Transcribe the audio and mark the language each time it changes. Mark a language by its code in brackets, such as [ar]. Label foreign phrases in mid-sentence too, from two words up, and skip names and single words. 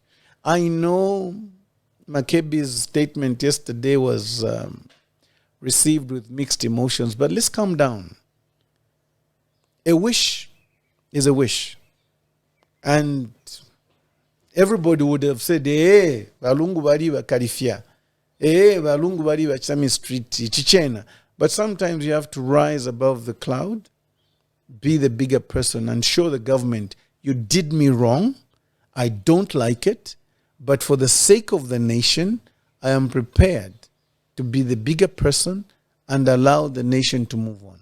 [en] I know Makebi's statement yesterday was received with mixed emotions, but let's calm down. A wish is a wish. And everybody would have said, Balungu bari wa Karifia. Balungu bari wa Chami Street, Chichena. But sometimes you have to rise above the cloud, be the bigger person and show the government, you did me wrong, I don't like it, but for the sake of the nation, I am prepared to be the bigger person and allow the nation to move on.